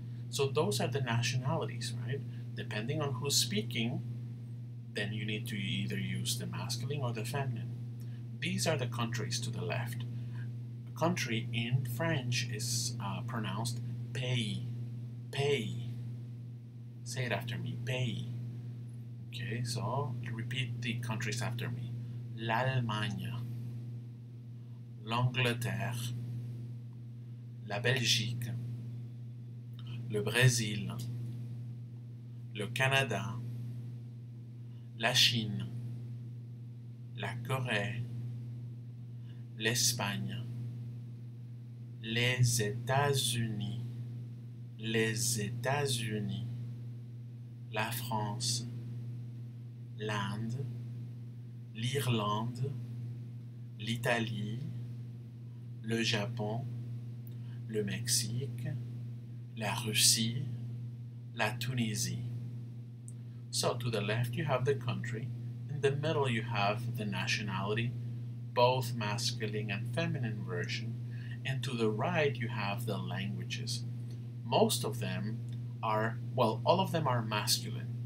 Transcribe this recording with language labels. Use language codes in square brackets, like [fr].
[en] So those are the nationalities, right? Depending on who's speaking, then you need to either use the masculine or the feminine. These are the countries to the left. A country in French is pronounced pays, pays. Say it after me, pays. Okay, so repeat the countries after me. [fr] L'Allemagne, l'Angleterre, la Belgique, le Brésil, le Canada, la Chine, la Corée, l'Espagne, les États-Unis, les États-Unis, la France, l'Inde, l'Irlande, l'Italie, le Japon, le Mexique, la Russie, la Tunisie. [en] So to the left you have the country, in the middle you have the nationality, both masculine and feminine version, and to the right you have the languages. Most of them are, well, all of them are masculine.